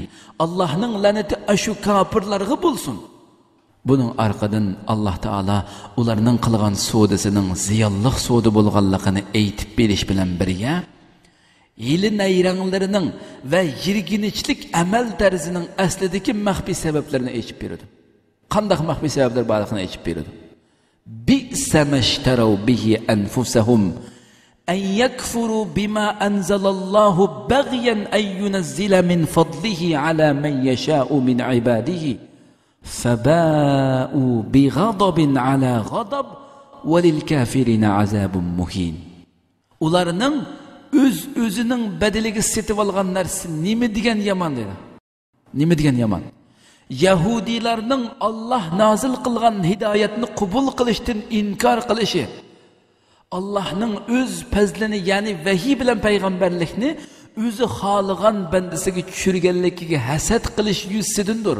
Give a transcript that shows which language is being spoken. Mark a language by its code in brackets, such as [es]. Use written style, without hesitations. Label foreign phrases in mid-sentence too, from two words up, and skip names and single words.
[uz] Allohning la'nati ashu kofirlarga bo'lsin. Buning orqadan Alloh taolo ularning qilgan sodasining ziyonli soda bo'lganligini aytib berish bilan birga hili nayranglarining va yirginichlik amal tarzining aslidagi maxfiy sabablarini aytib berdi. Qanday maxfiy sabablar borligini aytib berdi. [ar] بئسما اشتروا به أنفسهم أن يكفروا بما أنزل الله بغيا أن ينزل من فضله على من يشاء من عباده فباءوا بغضب على غضب وللكافرين عذاب مهين. [uz] Ularning o'zining badaliga setib olgan narsa nima degan yomon dedi. Nima degan yomon? Yahudilarning Alloh nozil qilgan hidoyatni qabul qilishdan inkor qilishi, Allohning o'z fazlini, ya'ni vahiy bilan payg'ambarlikni o'zi xohlagan bandasiga tushirganligiga hasad qilish yuzidandir.